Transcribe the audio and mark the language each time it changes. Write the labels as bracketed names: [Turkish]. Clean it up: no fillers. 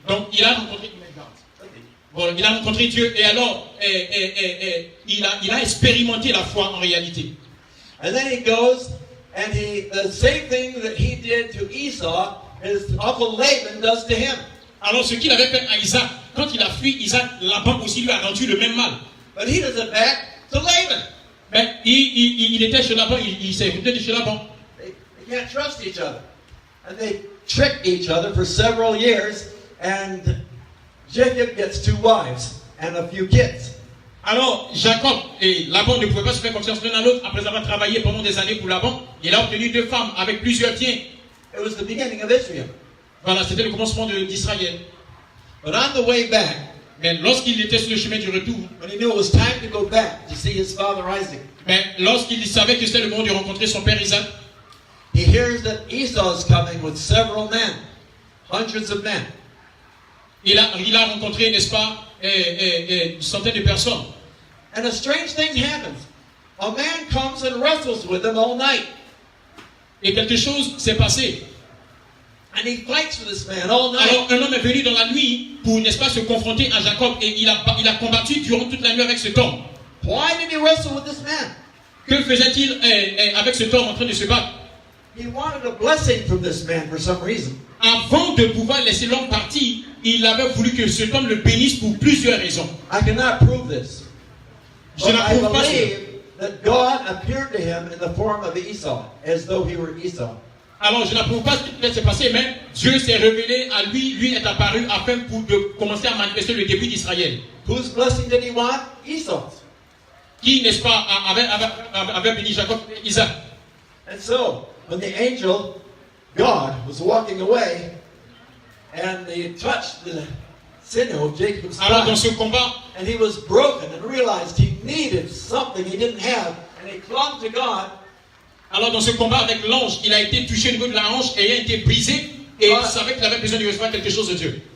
[French] Donc il a rencontré Bon, il a rencontré Dieu et alors il a expérimenté la foi en réalité. [English] And then he goes and the same thing that he did to Esau, his uncle Laban does to him. [French] Alors ce qu'il avait fait à Isaac, quand il a fui Isaac, Laban aussi lui a rendu le même mal. [English] But he does it back to Laban. [French] Mais il était chez Laban, il s'est revenu de chez Laban. [English] They can't trust each other. And they trick each other for several years, and Jacob gets 2 wives and a few kids. [French] Alors Jacob et Laban ne pouvaient pas se faire confiance l'un à l'autre. Après avoir travaillé pendant des années pour Laban, il a obtenu 2 femmes avec plusieurs biens. [English] It was the beginning of Israel. [French] Voilà, c'était le commencement d'Israël. [English] But on the way back, [French] Mais lorsqu'il était sur le chemin du retour, [English] when he knew it was time to go back to see his father Isaac, [French] mais lorsqu'il savait que c'était le moment de rencontrer son père Isaac, [English] he hears that Esau is coming with several men, hundreds of men. [French] il a rencontré, n'est-ce pas, une centaine de personnes. [English] And a strange thing happens. A man comes and wrestles with him all night. [French] Et quelque chose s'est passé. [English] And he fights with this man all night. [French] Alors un homme est venu dans la nuit pour, n'est-ce pas, se confronter à Jacob et il a combattu durant toute la nuit avec cet homme. [English] Why did he wrestle with this man? [French] Que faisait-il avec cet homme en train de se battre? [English] He wanted a blessing from this man for some reason. [French] Avant de pouvoir laisser l'homme partir, il avait voulu que cet homme le bénisse pour plusieurs raisons. [English] I cannot prove this. [French] Je [English] But I [French] n'approuve pas cela. [English] believe that God appeared to him in the form of Esau, as though he were Esau. [French] Alors, je n'approuve pas ce qui s'est passé, mais Dieu s'est révélé à lui, lui est apparu afin de commencer à manifester le début d'Israël. [English] Whose blessing did he want? Esau's. [French] Qui, n'est-ce pas, avait béni Jacob et Isaac. [English] And so, when the angel God was walking away, and he touched the sinew of Jacob's [French] Alors dans [English] thigh, [French] ce combat, [English] and he was broken and realized he needed something he didn't have, and he clung to God. [French] avec l'ange, il a été touché au niveau de la hanche et il a été brisé et il savait qu'il avait besoin de recevoir quelque chose de Dieu.